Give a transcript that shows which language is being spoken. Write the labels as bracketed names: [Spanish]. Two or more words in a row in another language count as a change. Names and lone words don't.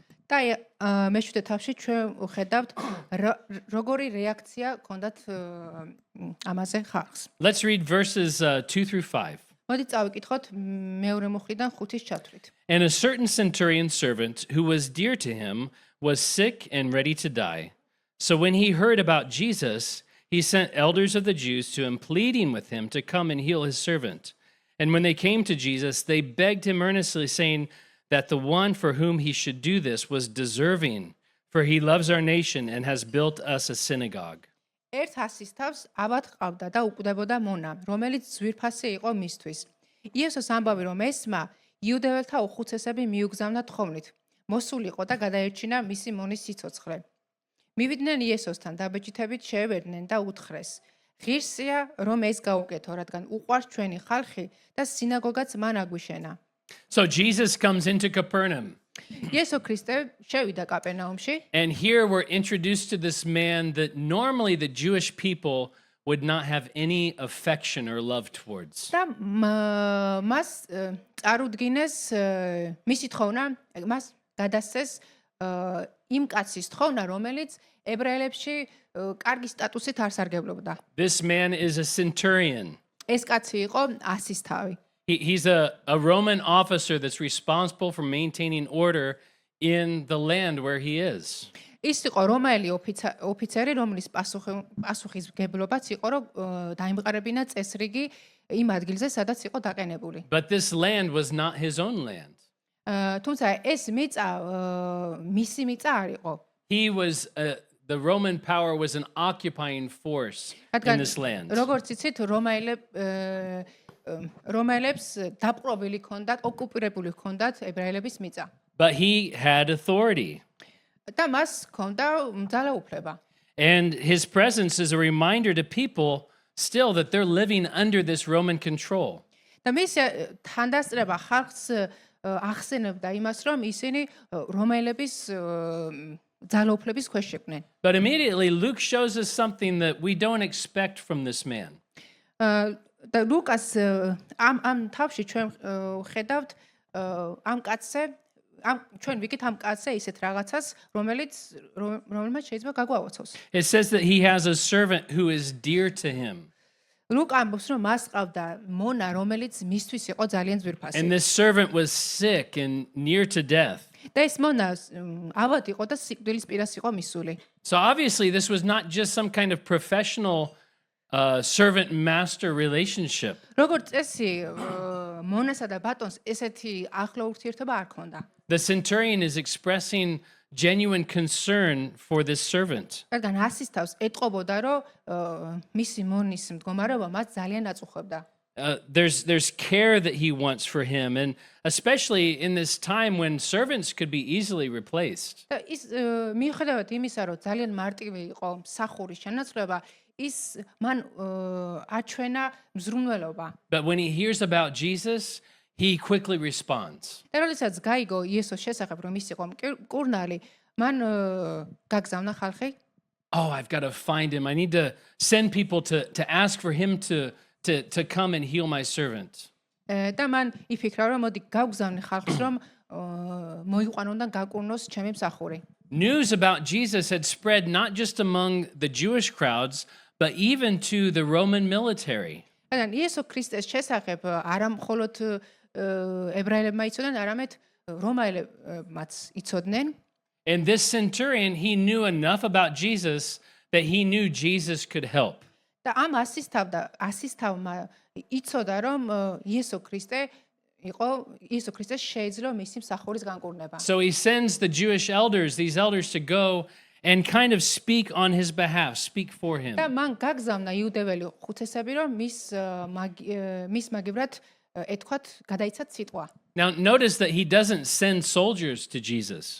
[Georgian] და მე-7 თავში ჩვენ ვხედავთ როგორი რეაქცია ჰქონდათ ამაზე ხალხს. [English] Let's read verses 2 through 5. [Georgian] მოდი წავიკითხოთ მეორე მუხლიდან 5-ის ჩათვლით. [English] And a certain centurion servant who was dear to him was sick and ready to die. So when he heard about Jesus, he sent elders of the Jews to him, pleading with him to come and heal his servant. And when they came to Jesus, they begged him earnestly, saying that the one for whom he should do this was deserving, for he loves our nation and has built us a synagogue. [Georgian] ერთ ასის თავს აბად ყავდა და უკვდებოდა მონა, რომელიც ძვირფასი იყო მისთვის. იესოს ამბავი რომ ესმა, იუდეველთა უხუცესები მიუგზავნა თხოვნით. მოსულიყო და გადაერჩინა მისი მონის სიცოცხლე. მივიდნენ იესოსთან დაბეჭდებით შეევერდნენ და უთხრეს: ღირსია რომ ეს გაუკეთო, რადგან უყვარს ჩვენი ხალხი და სინაგოგაც მან აგვიშენა. [English] So Jesus comes into Capernaum. [Georgian] იესო ქრისტე შევიდა კაპერნაუმში [English] And here we're introduced to this man that normally the Jewish people would not have any affection or love towards. [Georgian] და მას წარუდგინეს მისი თხოვნა, მას გადასცეს იმ კაცის თხოვნა, რომელიც ებრაელებში კარგი სტატუსით არ სარგებლობდა. [English] This man is a centurion. [Georgian] ეს კაცი იყო ასისთავი. [English] He's a Roman officer that's responsible for maintaining order in the land where he is. [Georgian] ის იყო რომაელი ოფიცერი, რომლის პასუხისმგებლობაც იყო, რომ დაიმყარებინა წესრიგი იმ ადგილზე, სადაც იყო დაყენებული. [English] But this land was not his own land. [Georgian] თუმცა ეს მიწა მისი მიწა არ იყო. [English] He was the Roman power was an occupying force in this land. [Georgian] როგორც იცით, რომაელებს დაპყრობილი ჰქონდათ, ოკუპირებული ჰქონდათ ებრაელების მიწა. [English] But he had authority. [Georgian] და მას ჰქონდა ძალაუფლება. [English] And his presence is a reminder to people still that they're living under this Roman control. [Georgian] და მის თანდასწრება ხალხს ახსენებდა იმას, რომ ისინი რომაელების ძალაუფლების ქვეშ იყვნენ. [English] But immediately Luke shows us something that we don't expect from this man. [Georgian] და ლუკას ამ თავში ჩვენ ხედავთ ამ კაცზე ჩვენ ვიგით ამ კაცზე ისეთ რაღაცას, რომელმაც შეიძლება გაგვაოცოს. [English] It says that he has a servant who is dear to him. [Georgian] ლუკა ამბობს, რომ მას ყავდა მონა, რომელიც მისთვის იყო ძალიან ძვირფასი. [English] And this servant was sick and near to death. [Georgian] და ეს მონა ავად იყო და სიკვდილის პირას იყო მისული. [English] So obviously this was not just some kind of professional servant master relationship. [Georgian] როგორც წესი მონასა და ბატონს ესეთი ახლო ურთიერთობა არ ქონდა. [English] The centurion is expressing genuine concern for this servant. [Georgian] რადგან ასისთავს ეტყობოდა, რომ მისი მონის მდგომარეობა მას ძალიან აწუხებდა. [English] There's care that he wants for him, and especially in this time when servants could be easily replaced. [Georgian] და ის მიუხედავად იმისა, რომ ძალიან მარტივი იყო მსახურის შენაცვლება, ის მან აჩვენა მზრუნველობა. [English] But when he hears about Jesus, he quickly responds. [Georgian] და როდესაც გაიგო იესოს შესახებ, რომ ის იყო მკურნალი, მან გაგზავნა ხალხი. [English] Oh, I've got to find him. I need to send people to ask for him to come and heal my servant. [Georgian] და მან იფიქრა, რომ მოდი გავგზავნი ხალხს, რომ მოიყვანონ და გაკურნოს ჩემი მსახური. [English] News about Jesus had spread not just among the Jewish crowds, but even to the Roman military. [Georgian] რადგან იესო ქრისტეს შესახებ არა მხოლოდ ებრაელებმა იცოდნენ, არამედ რომაელებმაც იცოდნენ. [English] And this centurion, he knew enough about Jesus that he knew Jesus could help. [Georgian] და ამ ასისთავმა იცოდა, რომ იესო ქრისტეს შეიძლება მისი მსახურის განკურნება. [English] So he sends the Jewish elders, these elders, to go and kind of speak on his behalf, speak for him. [Georgian] და მან გაგზავნა იუდეველი ხუთესები, რომ მის მაგივრად ეთქვათ, გადაიცათ სიტყვა. [English] Now notice that he doesn't send soldiers to Jesus.